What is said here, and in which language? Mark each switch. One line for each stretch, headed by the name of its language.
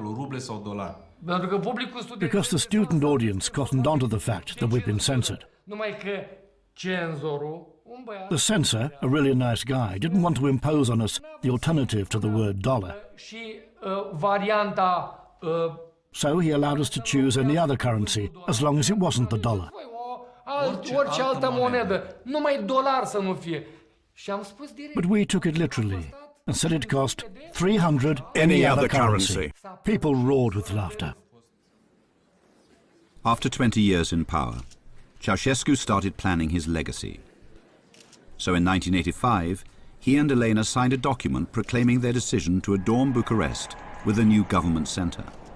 English: Because the student audience cottoned onto the fact that we'd been censored. The censor, a really nice guy, didn't want to impose on us the alternative to the word dollar. So he allowed us to choose any other currency, as long as it wasn't the dollar.
Romanian: Orice altă monedă, numai dolar să nu fie. Și am spus direct.
English: But we took it literally and said it cost 300 any other currency. People roared with laughter. After 20 years in power, Ceausescu started planning his legacy. So in 1985, he and Elena signed a document proclaiming their decision to adorn Bucharest with a new government centre.